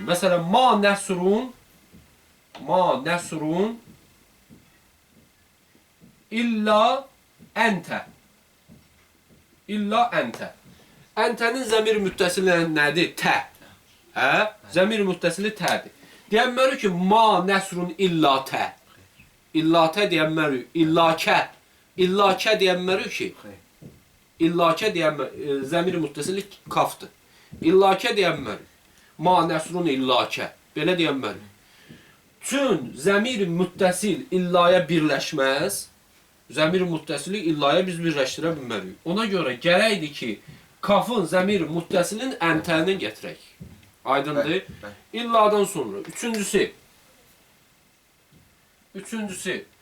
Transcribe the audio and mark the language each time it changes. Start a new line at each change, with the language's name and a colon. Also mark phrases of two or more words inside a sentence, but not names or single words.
Arabic: Məsələn, ما نصر إلا أنت. إلا أنت.
Azerbaijani: Əntənin zəmir müttəsili nədir? Tə. Hə? Zəmir müttəsili tədir. Deyənməli ki,
Arabic: ما نصر إلا ت. إلا ت
Azerbaijani: deyənməli,
Arabic: إلا ك. إلا ك
Azerbaijani: deyənməli ki,
Arabic: إلا ك
Azerbaijani: deyənməli, zəmir müttəsili kafdır.
Arabic: إلا ك deyənməli, ما نصر إلا ك.
Azerbaijani: Belə deyənməli. Çün zəmir müttəsil illaya birləşməz. Zəmir müttəsili illaya biz birləşdirə bilmərik. Ona görə gərəkdir ki, kafın zəmir müttəsilin əntəlini gətirək. Aydındır. İlladan sonra. Üçüncüsü.